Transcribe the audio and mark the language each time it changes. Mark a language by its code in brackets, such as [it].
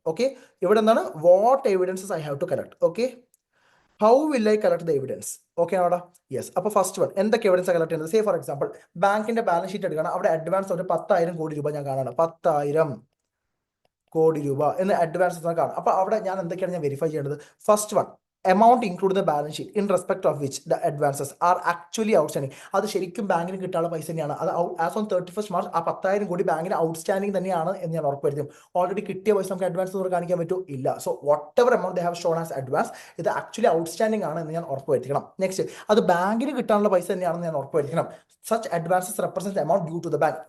[en] okay, [ml] ഇവിടെ എന്താണ്? [en] What evidences I have to collect? Okay, how will I collect the evidence? [ml] Okay ആണോടാ? [en] Yes. [ml] അപ്പോൾ first one, എന്തൊക്കെ evidence collect ചെയ്യുന്നത്? [en] say for example [ml] ബാങ്കിന്റെ balance sheet എടുക്കണം. അവിടെ advance ഒരു 10,000 കോടി രൂപ ഞാൻ കാണാണ്. 10,000 കോടി രൂപ എന്ന് അഡ്വാൻസ് കാണാം. അപ്പോൾ അവിടെ ഞാൻ എന്തൊക്കെയാണ് ഞാൻ വെരിഫൈ ചെയ്യേണ്ടത്? [en] First one, amount included in the balance sheet in respect of which the advances are actually outstanding. [ml] അത് ശരിക്കും ബാങ്കിന് കിട്ടാനുള്ള പൈസ തന്നെയാണ്. അത് ആസ് ഓൺ 31st March ആ 10,000 കോടി ബാങ്കിന് ഔട്ട്സ്റ്റാൻഡിംഗ് തന്നെയാണ് എന്ന് ഞാൻ ഉറപ്പുവരുത്തും. ഓൾറെഡി കിട്ടിയ പൈസ നമുക്ക് അഡ്വാൻസ് എന്ന് കാണിക്കാൻ പറ്റുമോ? ഇല്ല. [en] so whatever amount they have shown as advance, [ml] ഇത് ആക്ച്വലി ഔട്ട്സ്റ്റാൻഡിംഗ് ആണ് എന്ന് ഞാൻ ഉറപ്പുവരുത്തണം. [en] next, [ml] അത് ബാങ്കിന് കിട്ടാനുള്ള പൈസ തന്നെയാണെന്ന് ഞാൻ ഉറപ്പുവരുത്തണം. [en] Such advances represent amount due to the bank.